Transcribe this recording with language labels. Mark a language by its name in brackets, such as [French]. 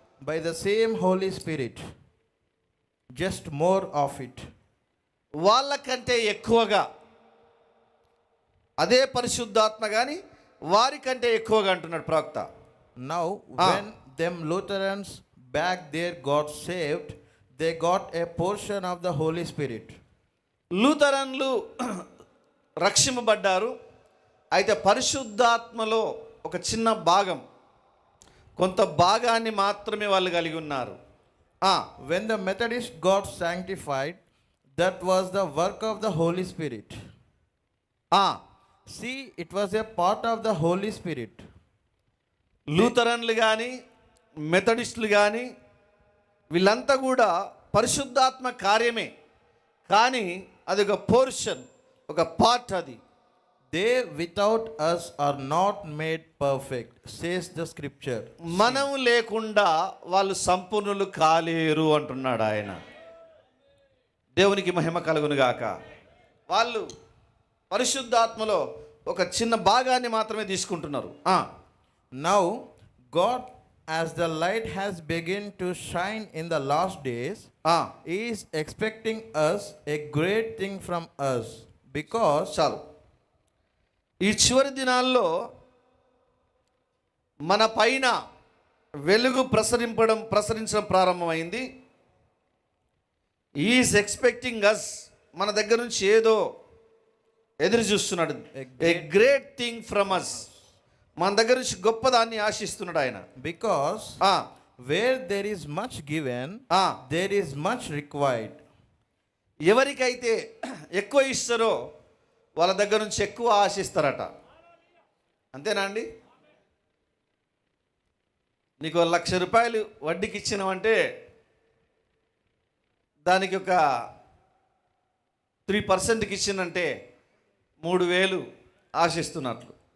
[English] By the same Holy Spirit, just more of it. [Telugu] వాళ్ళకంటే ఎక్కువగా అదే పరిశుద్ధాత్మ కానీ వారికంటే ఎక్కువగా అంటున్నాడు ప్రవక్త. [English] Now, Ah. when them Lutherans back there got saved, they got a portion of the Holy Spirit. [Telugu] లూథరన్లు రక్షింపబడ్డారు. అయితే పరిశుద్ధాత్మలో ఒక చిన్న భాగం, కొంత భాగాన్ని మాత్రమే వాళ్ళు కలిగి ఉన్నారు. [English] When the Methodists got sanctified, that was the work of the Holy Spirit. See, it was a part of the Holy Spirit. [Telugu] లూథరన్లు కానీ మెథడిస్టులు కానీ వీళ్ళంతా కూడా పరిశుద్ధాత్మ కార్యమే, కానీ అది ఒక పోర్షన్, ఒక పార్ట్. అది [English] They without us are not made perfect, says the scripture. [Telugu] మనం లేకుండా వాళ్ళు సంపూర్ణులు కాలేరు అంటున్నాడు ఆయన. దేవునికి మహిమ కలుగును గాక. వాళ్ళు పరిశుద్ధాత్మలో ఒక చిన్న భాగాన్ని మాత్రమే తీసుకుంటున్నారు. [English] Now, God, as the light has begun to shine in the last days, is expecting us a great thing from us, because [Telugu] చాలు, ఈ చివరి దినాల్లో మన పైన వెలుగు ప్రసరించడం ప్రారంభమైంది. [English] is expecting us, [Telugu] మన దగ్గర నుంచి ఏదో ఎదురు చూస్తున్నాడు. [English] a great thing from us, [Telugu] మన దగ్గర నుంచి గొప్పదాన్ని ఆశిస్తున్నాడు ఆయన. [English] because where there is much given, there is much required. [Telugu] ఎవరికైతే ఎక్కువ ఇస్తారో వాళ్ళ దగ్గర నుంచి ఎక్కువ ఆశిస్తారట. అంతేనా అండి? నీకు 1,00,000 రూపాయలు వడ్డీకి ఇచ్చినావంటే దానికి ఒక 3%కి ఇచ్చిందంటే 3,000 ఆశిస్తున్నట్లు.